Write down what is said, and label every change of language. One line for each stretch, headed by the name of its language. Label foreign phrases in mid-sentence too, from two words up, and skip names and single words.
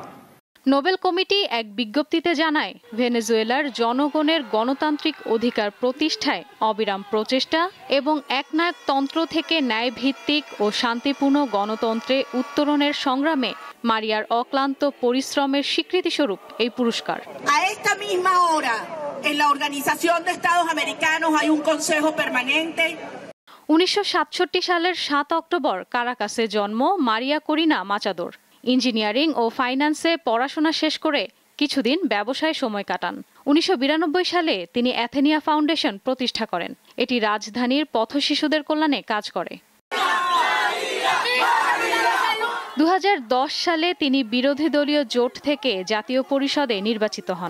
Bangla: নোবেল কমিটি এক বিজ্ঞপ্তিতে জানায়, ভেনেজুয়েলার জনগণের গণতান্ত্রিক অধিকার প্রতিষ্ঠায় অবিরাম প্রচেষ্টা এবং একনায়কতন্ত্র থেকে ন্যায়ভিত্তিক ও শান্তিপূর্ণ গণতন্ত্রে উত্তরণের সংগ্রামে মারিয়ার অক্লান্ত পরিশ্রমের স্বীকৃতিস্বরূপ এই পুরস্কার।
Spanish: A esta misma hora, en la Organización de Estados Americanos hay un consejo permanente.
Bangla: 1967 সালের 7 অক্টোবর কারাকাসে জন্ম মারিয়া করিনা মাচাদোর। ইঞ্জিনিয়ারিং ও ফাইন্যান্সে পড়াশোনা শেষ করে কিছুদিন ব্যবসায় সময় কাটান। 1992 সালে তিনি অ্যাথেনিয়া ফাউন্ডেশন প্রতিষ্ঠা করেন। এটি রাজধানীর পথশিশুদের কল্যাণে কাজ করে। 2010 সালে তিনি বিরোধী দলীয় জোট থেকে জাতীয় পরিষদে নির্বাচিত হন।